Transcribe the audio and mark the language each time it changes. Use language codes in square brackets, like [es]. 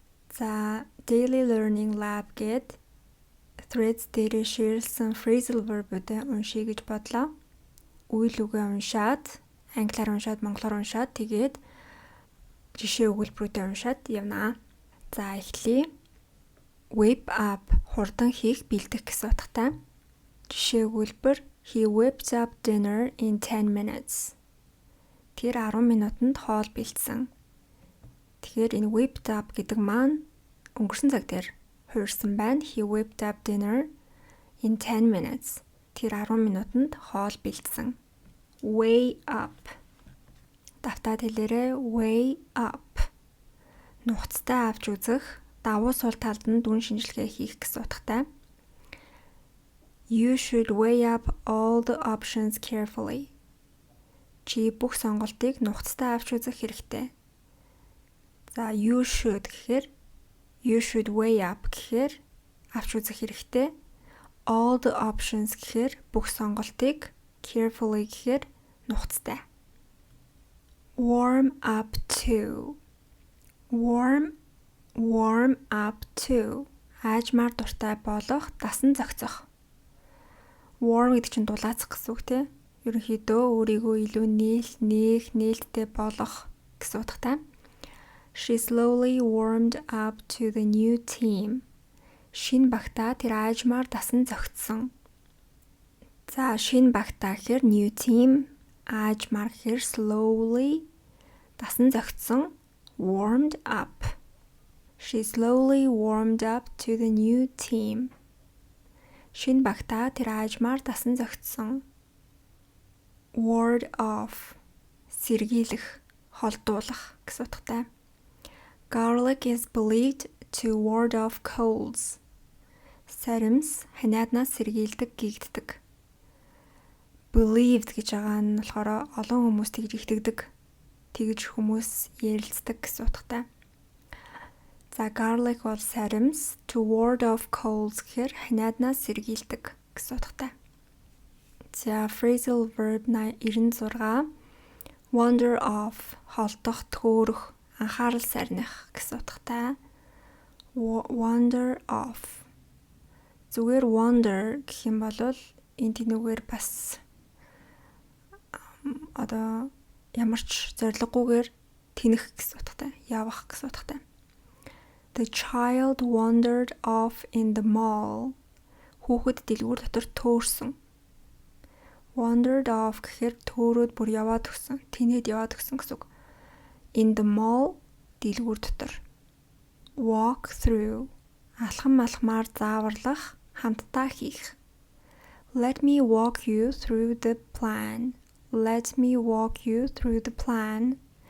[mn] За Daily Learning Lab гээд threads дээр ширэлсэн phrasal verb-уудыг уншия гэж бодлоо. Үйл үгээ уншаад, англиар уншаад, монголоор уншаад тэгээд жишээ өгүүлбэрүүдээ уншаад явнаа. За эхлэе. Whip up хурдан хийх бэлдэх гэсэн утгатай. Жишээ өгүүлбэр [en] He whipped up dinner in 10 minutes. [mn] Тэр 10 минутанд хоол бэлдсэн. Тэгэхээр энэ whipped up гэдэг маань өнгөрсөн цаг дээр хуурсан байна. [en] He whipped up dinner in 10 minutes. [mn] Тэр 10 минутанд хоол бэлдсэн. [en] Way up. [mn] Давтаад хэлээрээ way up. Нухацтай авч үзэх, давуу сул талд нь дүн шинжилгээ хийх гэсэн утгатай. [en] You should weigh up all the options carefully. [mn] Чи бүх сонголтыг нухацтай авч үзэх хэрэгтэй. За you should гэхээр [en] you should weigh up [mn] гэхээр авч үзэх хэрэгтэй. [en] All the options [mn] гэхээр бүх сонголтыг, carefully гэхээр нухацтай. [en] Warm up to. Warm up to. [mn] Аажмаар дуртай болох, дасан зохицох. Warm гэдэг чинь дулаацах гэсэн үг тийм. Ерөнхийдөө өөрийгөө илүү нээлттэй болгох гэсэн утгатай. [en] She slowly warmed up to the new team. [mn] Шинэ багтаа тэр аажмаар дасан зохицсон. За шинэ багтаа гэхээр new team, аажмаар гэхээр slowly дасан зохицсон, warmed up. [en] She slowly warmed up to the new team. [mn] Шинэ багтаа тэр аажмаар дасан зохицсон. Ward off сэргийлэх, холдуулах гэсэн утгатай. [en] Garlic is believed to ward off colds. [mn] Саримс ханиаднаас сэргийлдэг, гэгддэг. Believed гэж байгаа нь болохоор олон хүмүүс тэгж итгэдэг, тэгж хүмүүс ярилцдаг гэсэн утгатай. За garlic бол саримс, [en] to ward off colds [mn] гэхээр ханиаднаас сэргийлдэг гэсэн утгатай. За phrasal verb 96 wander off холдох, төөрөх, анхаарал сарних гэсэн утгатай. [en] Wander off. [mn] Зүгээр wander гэх юм бол энэ тэнүүгээр бас ямар ч зориггүйгээр тэнэх гэсэн утгатай, явах гэсэн утгатай. [en] The child wandered off in the mall. [mn] Хүүхэд дэлгүүр дотор төөрсөн. Wandered off гэхээр төөрөөд бүр яваад өгсөн, тэнээд яваад өгсөн гэсэн үг. [en] In the mall [mn] дэлгүүр дотор. Walk through алхам малхмаар зааварлах, хамтдаа хийх. [en] Let me walk you through the plan. Let me walk you through the plan.